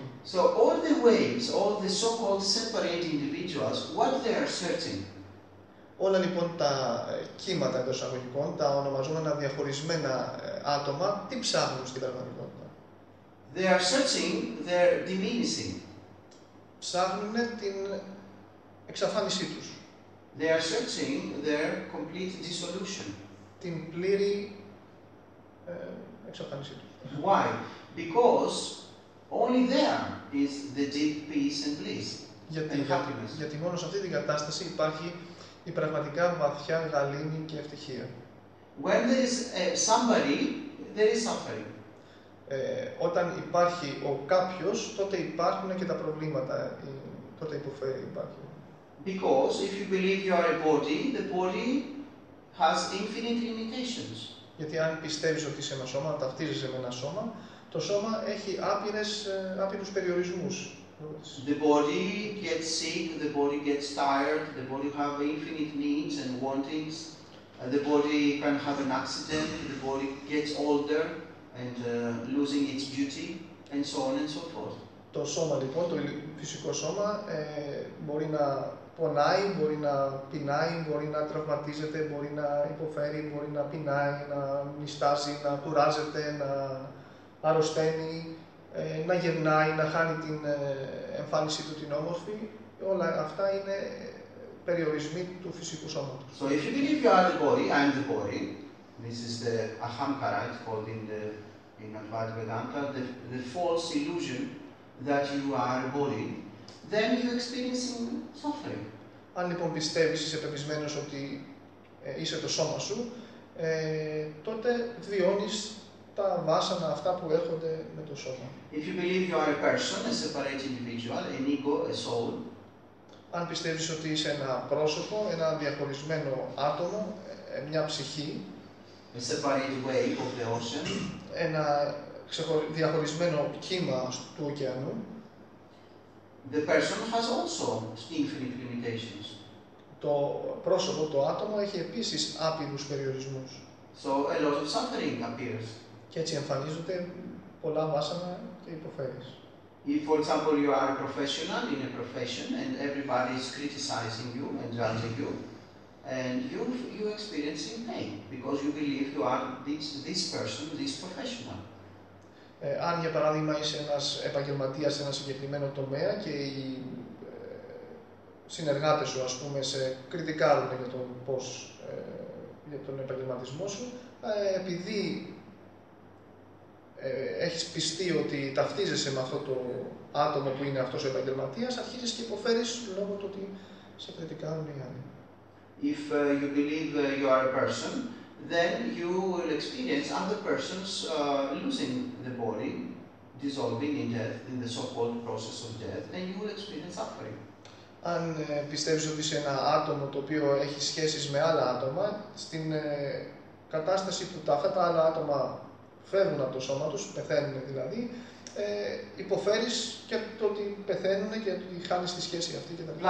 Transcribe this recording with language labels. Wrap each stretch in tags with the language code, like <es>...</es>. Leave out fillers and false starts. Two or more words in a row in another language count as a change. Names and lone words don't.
<en>So all the waves, all the so-called separate individuals, what they are searching?</en> <el>Όλα λοιπόν τα κύματα εντός εισαγωγικών, τα ονομαζόμενα διαχωρισμένα άτομα, τι ψάχνουν στην πραγματικότητα?</el> <en>They are searching their diminishing.</en> <el>Ψάχνουν την εξαφάνισή τους.</el> <en>They are searching their complete dissolution.</en> <el>Την πλήρη εξαφάνισή τους.</el> <en>Why? Because only there is the deep peace and bliss and happiness.</en> <el>Γιατί μόνο σε αυτή την κατάσταση υπάρχει η πραγματικά βαθιά γαλήνη και ευτυχία.</el> <en>When there is somebody, there is suffering.</en> <el>Όταν υπάρχει ο κάποιος, τότε υπάρχουν και τα προβλήματα, τότε υποφέρει, υπάρχει.</el> <en>Because if you believe you are a body, the body has infinite limitations.</en> <el>Γιατί αν πιστεύεις ότι είσαι ένα σώμα, ταυτίζεσαι με ένα σώμα, το σώμα έχει άπειρους περιορισμούς.</el> <en>The body gets sick, the body gets tired, the body have infinite needs and wantings. The body can have an accident, the body gets older and losing its beauty, and so on and so forth.</en> <el>Το σώμα λοιπόν, το φυσικό σώμα, μπορεί να πονάει, μπορεί να πεινάει, μπορεί να τραυματίζεται, μπορεί να υποφέρει, μπορεί να πεινάει, να νηστάζει, να κουράζεται, να αρρωσταίνει, να γερνάει, να χάνει την εμφάνισή του την όμορφη. Όλα αυτά είναι περιορισμοί του φυσικού σώματος.</el> <en>So if you believe you are the body, I am the body, this is the ahamkara, it's called in Advaita Vedanta, the false illusion that you are a body, then you're experiencing suffering.</en> <el>Αν λοιπόν πιστεύεις, είσαι πεπισμένος ότι είσαι το σώμα σου, τότε βιώνεις τα βάσανα αυτά που έρχονται με το σώμα.</el> <en>If you believe you are a person, a separate individual, an ego, a soul,</en> <el>αν πιστεύεις ότι είσαι ένα πρόσωπο, ένα διαχωρισμένο άτομο, μια ψυχή,</el> <en>a separate wave of the ocean,</en> <el>ένα διαχωρισμένο κύμα του ωκεανού,</el> <en>the person has also infinite limitations.</en> <el>το πρόσωπο, το άτομο, έχει επίσης άπειρους περιορισμούς.</el> <en>So a lot of suffering appears.</en> <el>Και έτσι εμφανίζονται πολλά βάσανα και υποφέρεις.</el> <en>If, for example, you are a professional in a profession and everybody is criticizing you and judging you, and you're experiencing pain because you believe you are this person, this professional.</en> <el>Αν για παράδειγμα είσαι ένας επαγγελματίας σε ένα συγκεκριμένο τομέα και οι συνεργάτες σου, ας πούμε, σε κριτικάρουν για τον για τον επαγγελματισμό σου, επειδή έχεις πιστεί ότι ταυτίζεσαι με αυτό το άτομο που είναι αυτός ο επαγγελματίας, αρχίζεις και υποφέρεις λόγω του ότι σε κριτικάρουν οι άλλοι.</el> <en>If you believe you are a person, then you will experience other persons losing the body, dissolving in death, in the so-called process of death, and you will experience suffering.</en> <el>Αν πιστεύεις ότι είσαι ένα άτομο το οποίο έχει σχέσεις με άλλα άτομα, στην κατάσταση που αυτά τα άλλα άτομα φεύγουν από το σώμα τους, πεθαίνουν δηλαδή, υποφέρεις και το ότι πεθαίνουν και το ότι χάνεις τη σχέση αυτή και τα λοιπά.</el>